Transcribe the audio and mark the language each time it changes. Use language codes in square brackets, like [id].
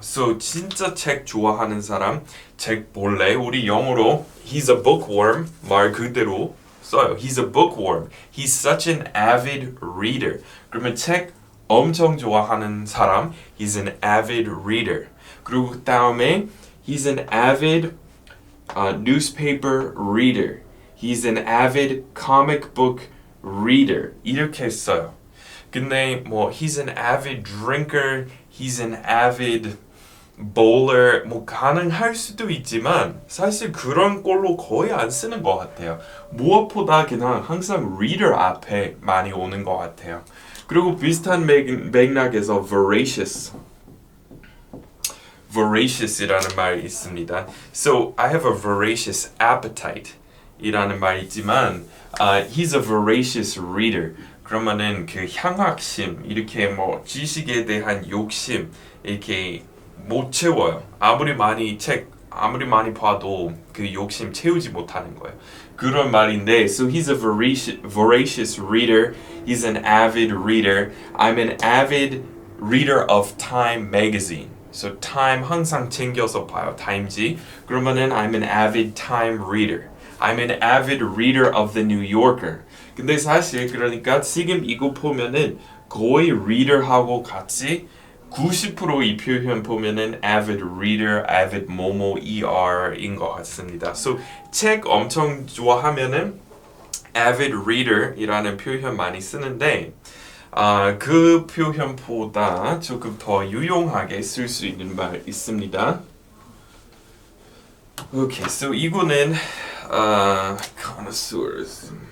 [ko] So 진짜 책 좋아하는 사람 책 볼래? 우리 영어로 [en] he's a bookworm [ko] 말 그대로 써요. [en] He's a bookworm. He's such an avid reader. [ko] 그러면 책 엄청 좋아하는 사람 [en] he's an avid reader. [ko] 그리고 그 다음에 [en] he's an avid newspaper reader. He's an avid comic book reader. [ko] 이렇게 써요. 근데 [en] he's an avid drinker, he's an avid bowler [ko] 가능할 수도 있지만 사실 그런 꼴로 거의 안 쓰는 것 같아요. 무엇보다 그냥 항상 reader 앞에 많이 오는 것 같아요. 그리고 비슷한 맥락에서 voracious이라는 말이 있습니다. [en] So I have a voracious appetite [ko] 이라는 말이 있지만 [en] he's a voracious reader. [ko] 그러면은 그 향학심 이렇게 지식에 대한 욕심 이렇게 못 채워요. 아무리 많이 봐도 그 욕심 채우지 못하는 거예요. 그런 말인데 [en] so he's a voracious reader. He's an avid reader. I'm an avid reader of Time magazine. [ko] So Time 항상 챙겨서 봐요. 타임지. 그러면은 [en] I'm an avid Time reader. I'm an avid reader of the New Yorker. [ko] 근데 사실 그러니까 지금 이거 보면은 거의 reader하고 같이 90% 이 표현 보면은 avid reader, avid er인 것 같습니다. So 책 엄청 좋아하면은 avid reader이라는 표현 많이 쓰는데 그 표현보다 조금 더 유용하게 쓸 수 있는 말 있습니다. [en] Okay, so [ko] 이거는 [en] connoisseurs.